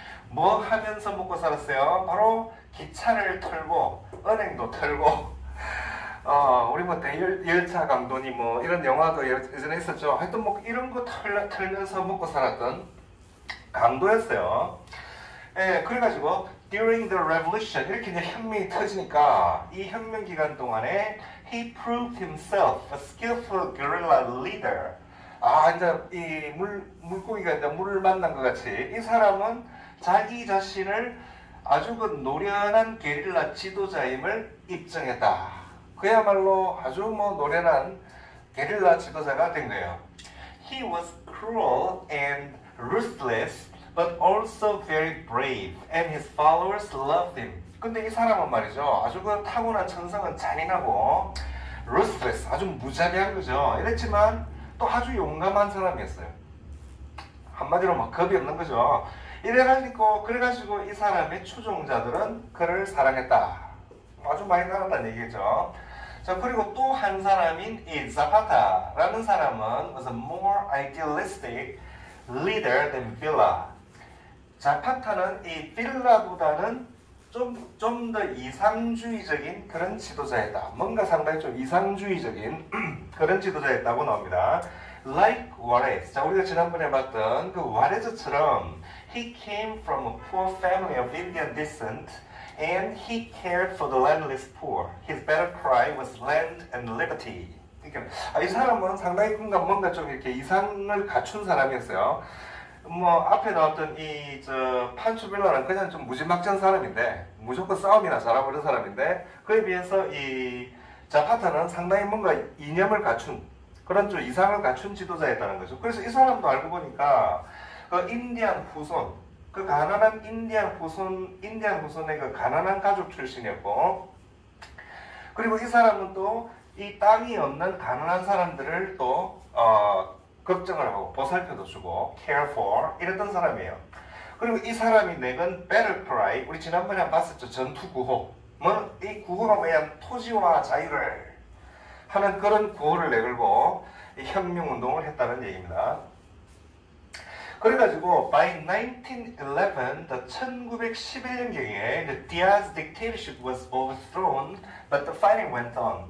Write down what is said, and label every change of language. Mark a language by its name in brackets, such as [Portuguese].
[Korean] 뭐 하면서 먹고 살았어요? 바로 기차를 털고 은행도 털고 우리 뭐 대열차 강도니 뭐 이런 영화도 예전에 있었죠. 하여튼 뭐 이런 거 털면서 먹고 살았던 강도였어요. 그래가지고 [English] during the revolution, [Korean] 이렇게 이제 혁명이 터지니까 이 혁명 기간 동안에 [English] he proved himself a skillful guerrilla leader. [Korean] 이제 이 물고기가 이제 물을 만난 것 같이 이 사람은 자기 자신을 아주 노련한 게릴라 지도자임을 입증했다. 그야말로 아주 노련한 게릴라 지도자가 된 거예요. [English] He was cruel and ruthless, but also very brave, and his followers loved him. [Korean] 근데 이 사람은 말이죠, 아주 타고난 천성은 잔인하고 ruthless, 아주 무자비한 거죠. 이랬지만 또 아주 용감한 사람이었어요. 한마디로 겁이 없는 거죠. 그래가지고 이 사람의 추종자들은 그를 사랑했다. 아주 많이 나갔다는 얘기죠. 자, 그리고 또 한 사람인 이 자파타라는 사람은 [English] was a more idealistic leader than Villa. [Korean] 자파타는 이 빌라보다는 좀 더 이상주의적인 그런 지도자였다. 뭔가 상당히 좀 이상주의적인 그런 지도자였다고 나옵니다. [English] Like Juarez. [Korean] 자, 우리가 지난번에 봤던 와레즈처럼 [English] he came from a poor family of Indian descent and he cared for the landless poor. His battle cry was land and liberty. [Korean] 그러니까 이 사람은 상당히 뭔가 좀 이렇게 이상을 갖춘 사람이었어요. 뭐 앞에 나왔던 판초 빌라는 그냥 좀 무지막지한 사람인데, 무조건 싸움이나 잘하고 그런 사람인데, 그에 비해서 이 자파타는 상당히 뭔가 이념을 갖춘 그런 좀 이상을 갖춘 지도자였다는 거죠. 그래서 이 사람도 알고 보니까 그 인디안 후손, 그 가난한 인디안 후손의 그 가난한 가족 출신이었고, 그리고 이 사람은 또 이 땅이 없는 가난한 사람들을 또 걱정을 하고 보살펴도 주고 care for 이랬던 사람이에요. 그리고 이 사람이 내건 battle cry, 우리 지난번에 한번 봤었죠. 전투 구호. 뭐 이 구호가 뭐야? 토지와 자유를 하는 그런 구호를 내걸고 이 혁명 운동을 했다는 얘기입니다. 그래가지고 [English] by 1911, [Korean] 1911년경에 [English] the Diaz dictatorship was overthrown, but the fighting went on.